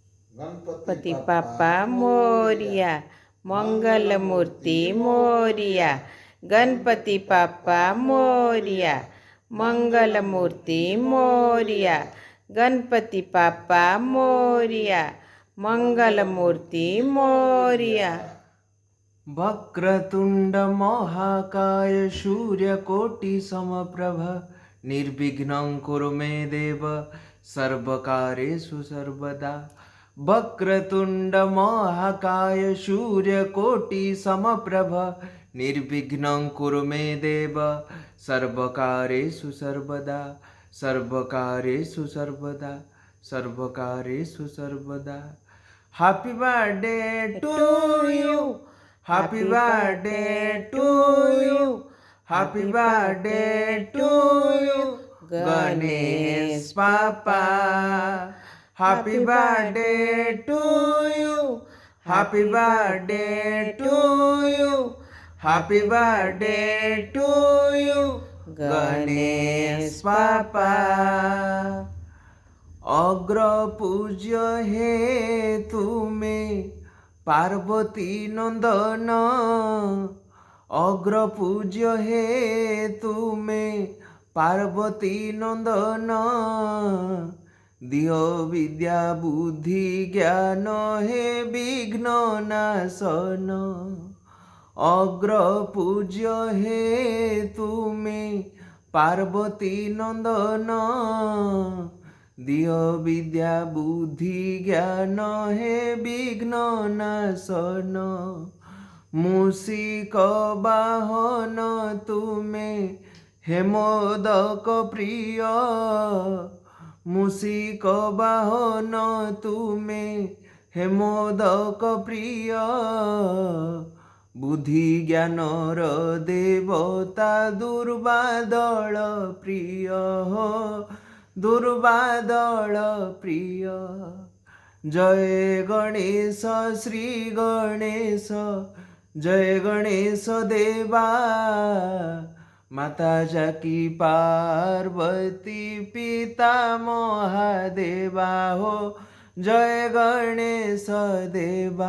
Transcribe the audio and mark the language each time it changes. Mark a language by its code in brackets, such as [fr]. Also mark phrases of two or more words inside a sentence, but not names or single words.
[mr] गणपति बाप्पा मोरिया, मंगल मूर्ति मोरिया। गणपति बाप्पा मोरिया, मंगल मूर्ति मोरिया। गणपति बाप्पा मोरिया, मंगल मूर्ति मोरिया। [sa] वक्रतुंड महाकाय सूर्यकोटि समप्रभ निर्विघ्नं कुरु मे देव सर्वकार्येषु सर्वदा। वक्रतुंड महाकाय सूर्यकोटि समप्रभ निर्विघ्नं कुरु मे देव सर्वकार्येषु सर्वदा। सर्वकार्येषु सर्वदा, सर्वकार्येषु सर्वदा। [en] Happy birthday to you, happy birthday to you, happy birthday to you Ganesh Papa. Happy birthday to you, happy birthday to you, happy birthday to you Ganesh Papa. [hi] अग्र पूज्य हे तुम्हें पार्वती नंदन, अग्र पूज्य हे तुम्हें पार्वती नंदन। दियो विद्या बुद्धि ज्ञान हे विघ्न नाशन। अग्र पूज्य हे तुम्हें पार्वती नंदन। दियो विद्या बुद्धि ज्ञान हे विघ्न नाशन। मूषिक वाहन तुम्हें हेमोदक प्रिय, मूषिक वाहन तुम्हें हेमोदक प्रिय। बुद्धि ज्ञानर देवता दुर्बादल प्रिय हो, दुर्बादल प्रिय। जय गणेश श्री गणेश, जय गणेश देवा। माता जाकी पार्वती पिता महादेवा हो, जय गणेश देवा।